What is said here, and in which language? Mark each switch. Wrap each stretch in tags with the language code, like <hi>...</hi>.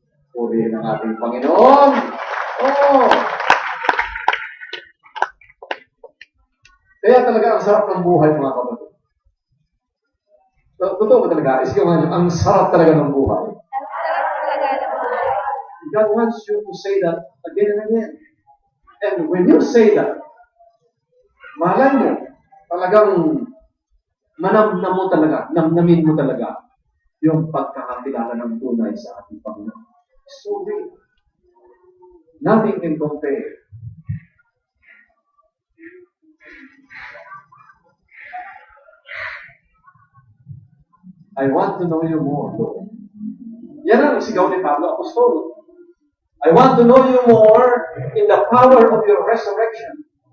<tl>Purihin ang ating Panginoon. Oh! Kaya talaga ang sarap ng buhay, mga kapatid. Totoo ba talaga? Isip nga ang sarap talaga ng buhay. Ang sarap talaga ng buhay.</tl> <en>God wants you to say that again and again. And when you say that,</en> <tl>malay mo, talagang manamnam mo talaga, namnamin mo talaga yung pagkakakilala ng tunay sa ating Panginoon.</tl> <en>So real. Nothing can compare. I want to know you more, Lord.</en> <tl>Yan ang sigaw ni Pablo Apostol.</tl> <en>I want to know you more in the power of your resurrection.</en>